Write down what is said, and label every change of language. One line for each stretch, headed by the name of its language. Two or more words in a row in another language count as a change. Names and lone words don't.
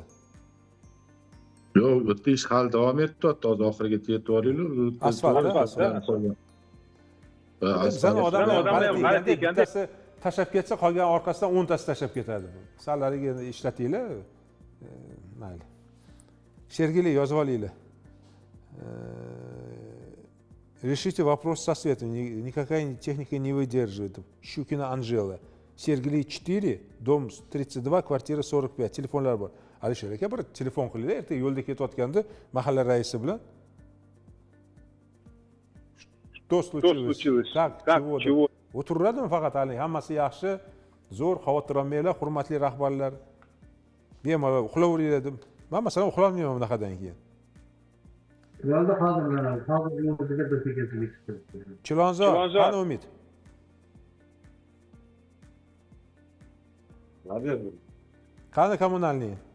Uzbek: Yo'q, bu ish hali davom etdi, hozir oxiriga yetib boringlar. Asfalt. Bizdan odamlar g'alati ekanda bittasi tashlab ketsa, qolgan orqasidan 10 tasi tashlab ketadi. Salariga ishlatinglar. Mayli. Sergeli yozib olinglar.
Russian: Решите вопрос со светом. Никакая техника не выдерживает. Щукина Анжела.
Uzbek: Sergeli 4, dom 32, kvartira 45. Telefonlar bor. Alisher aka bir telefon qilinglar. Erta yo'lda ketayotganda mahalla raisi bilan.
Russian: Что случилось? Как? Чего?
Uzbek: O'tiraveradimi faqat hali hammasi yaxshi. Zo'r, xavotir olmanglar, hurmatli rahbarlar. Bemalol uxlaveringlar deb. Men masalan uxlolmayman bunaqadan keyin. Yolda hozirlanadi. Hozir yo'lda bir tekizlik chiqdi. Chilonzor, qani Umid? Qani kommunalniy?